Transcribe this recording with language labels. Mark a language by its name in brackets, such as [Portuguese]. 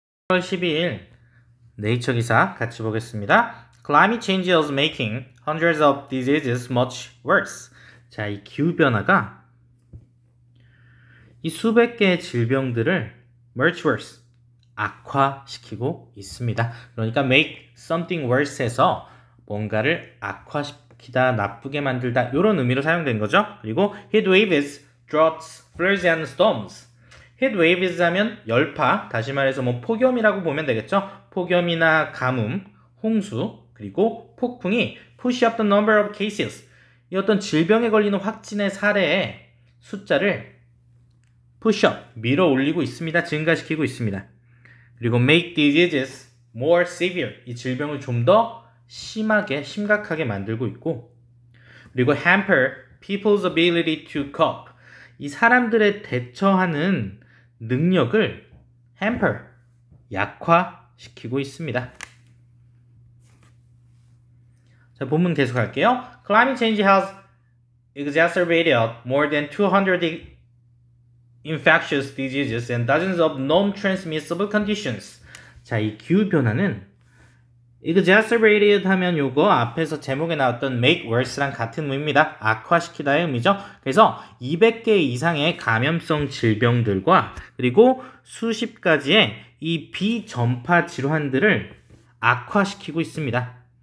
[Korean] 10월 12일 네이처 기사 같이 보겠습니다. [English] Climate change is making hundreds of diseases much worse. [Korean] 자, 이 기후변화가 이 수백 개의 질병들을 much worse, 악화시키고 있습니다. 그러니까 [English] make something worse [Korean] 에서 뭔가를 악화시키다, 나쁘게 만들다 이런 의미로 사용된 거죠. [English] 그리고 heatwaves, droughts, floods and storms. [Korean] heatwaves 하면 열파, 다시 말해서 뭐 폭염이라고 보면 되겠죠. 폭염이나 가뭄, 홍수, 그리고 폭풍이 [English] push up the number of cases. [Korean] 이 어떤 질병에 걸리는 확진의 사례의 숫자를 push up, 밀어 올리고 있습니다. 증가시키고 있습니다. [English] 그리고 make diseases more severe. [Korean] 이 질병을 좀 더 심하게, 심각하게 만들고 있고, 그리고 [English] hamper people's ability to cope. [Korean] 이 사람들의 대처하는 능력을 hamper, 약화시키고 있습니다. 자, 본문 계속 할게요. [English] Climate change has exacerbated more than 200 infectious diseases and dozens of non-transmissible conditions. [Korean] 자, 이 기후변화는 exacerbated 하면 요거 앞에서 제목에 나왔던 [English] make worse [Korean] 랑 같은 의미입니다. 악화시키다의 의미죠. 그래서 200개 이상의 감염성 질병들과 그리고 수십 가지의 이 비전파 질환들을 악화시키고 있습니다.